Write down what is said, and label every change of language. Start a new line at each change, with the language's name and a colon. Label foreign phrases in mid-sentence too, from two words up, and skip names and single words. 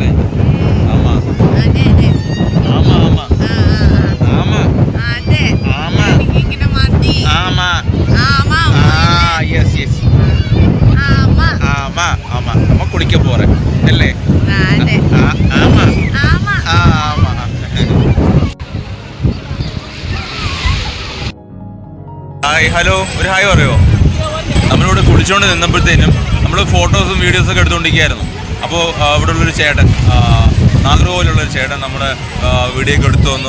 Tamil: ஆமா ஆமா ஆமா ஆமா அதே ஆமா இங்க மாத்தி ஆமா ஆமா எஸ் எஸ் ஆமா ஆமா ஆமா நம்ம குளிக்க போறேன் இல்ல? அதே ஆமா ஆமா ஆமா.
Malayalam: ഹായ്, ഹലോ, ഒരു ഹായ് പറയോ? നമ്മളിവിടെ കുളിച്ചുകൊണ്ട് നിന്നപ്പോഴത്തേനും നമ്മൾ ഫോട്ടോസും വീഡിയോസൊക്കെ എടുത്തുകൊണ്ടിരിക്കുകയായിരുന്നു. അപ്പോൾ ഇവിടെ ഉള്ളൊരു ചേട്ടൻ, നാഗർകോവിലുള്ളൊരു ചേട്ടൻ നമ്മുടെ വീഡിയോ ഒക്കെ എടുത്തു വന്നു.